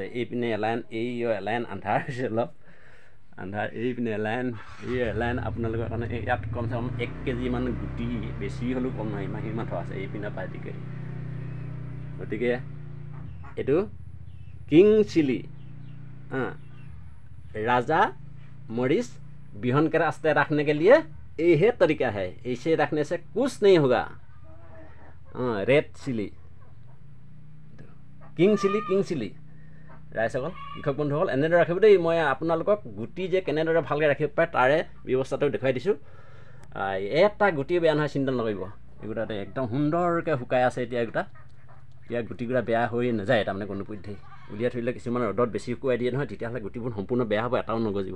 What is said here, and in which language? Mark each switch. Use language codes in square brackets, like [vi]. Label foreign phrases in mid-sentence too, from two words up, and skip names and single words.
[as] এইপিনে এলাইন আন্ধাৰ হৈছে অলপ, আন্ধাৰ। এইপিনে এলাইন আপোনালোকৰ কাৰণে। ইয়াত কমচে কম 1 কেজি মান গুটি, বেছি হ'লেও কম নহয়, ইমান থোৱা আছে এইপিনে পাই দিকে। গতিকে এইটো [en] king chili, [hi] राजा मरीच बिहन के रास्ते रखने के लिए यही तरीका है। ऐसे रखने से कुछ नहीं होगा। [en] red chili, king chili [as] ৰাইজসকল, কৃষক বন্ধুসকল, এনেদৰে ৰাখিব দেই। মই আপোনালোকক গুটি যে কেনেদৰে ভালকৈ ৰাখিব পাৰে তাৰে ব্যৱস্থাটো দেখুৱাই দিছোঁ। এটা গুটি বেয়া নহয়, চিন্তা নকৰিব। এইকেইটাতে একদম সুন্দৰকৈ শুকাই আছে। এতিয়া ইয়াৰ গুটিকেইটা বেয়া হৈ নাযায় তাৰমানে কোনো পধ্যেই। উলিয়াই থৈ দিলে কিছুমান ৰ'দত বেছি শুকুৱাই দিয়ে নহয়, তেতিয়াহ'লে গুটিবোৰ সম্পূৰ্ণ বেয়া হ'ব, এটাও নগজিব।